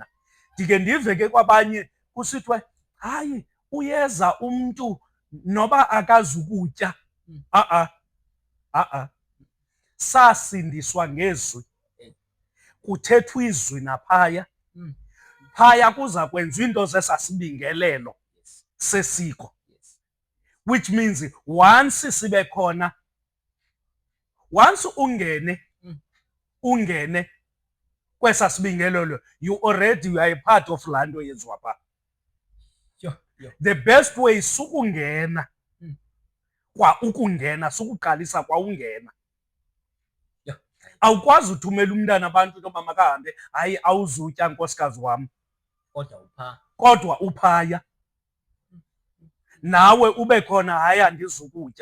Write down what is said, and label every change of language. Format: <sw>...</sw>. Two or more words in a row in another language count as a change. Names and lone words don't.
<xh>Ndike ndive ke kwabanye kusithiwe, hayi uyeza umntu noba akazukutya. Sasindiswa ngezwi, kuthethwa izwi naphaya. Phaya kuza kwenziwa into zesasibingelelo sesiko,</xh> <en>which means once</en> <xh>sibe khona, once ungene kwesa sibingelelo,</xh> <en>you already are a part of</en> <xh>laa nto yenziwa phaa.</xh> <en>The best way</en> <xh>sukungena kwa ukungena, sukuqalisa kwa ungena. Awukwazi uthumela umntana abantu into yoba makahambe, hayi awuzutya nkosikazi wam, kodwa uphaya. Nawe ube khona, hayi andizukutya.</xh>